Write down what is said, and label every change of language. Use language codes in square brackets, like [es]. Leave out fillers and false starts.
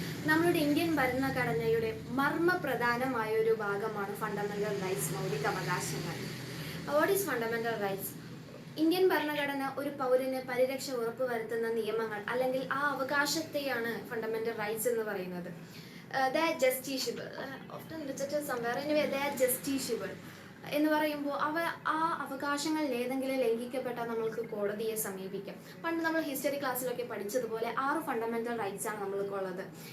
[ml] നമ്മളുടെ ഇന്ത്യൻ ഭരണഘടനയുടെ മർമ്മപ്രധാനമായ ഒരു ഭാഗമാണ് ഫണ്ടമെന്റൽ റൈറ്റ്സ്, മൗലിക അവകാശങ്ങൾ. [en] What is fundamental rights? [ml] Indian ഭരണഘടന ഒരു പൗരന് പരിരക്ഷ ഉറപ്പുവരുത്തുന്ന നിയമങ്ങൾ അല്ലെങ്കിൽ ആ അവകാശത്തെയാണ് ഫണ്ടമെന്റൽ റൈറ്റ്സ് എന്ന് പറയുന്നത്. [en] They are justiciable, often rejected somewhere. Anyway, they are justiciable [ml] എന്ന് പറയുമ്പോൾ ആ അവകാശങ്ങളിൽ ഏതെങ്കിലും ലംഘിക്കപ്പെട്ടാൽ നമ്മൾക്ക് കോടതിയെ സമീപിക്കാം. പണ്ട് നമ്മൾ ഹിസ്റ്ററി ക്ലാസ്സിലൊക്കെ പഠിച്ചതുപോലെ 6 ഫണ്ടമെന്റൽ റൈറ്റ്സ് ആണ് നമ്മൾക്കുള്ളത്.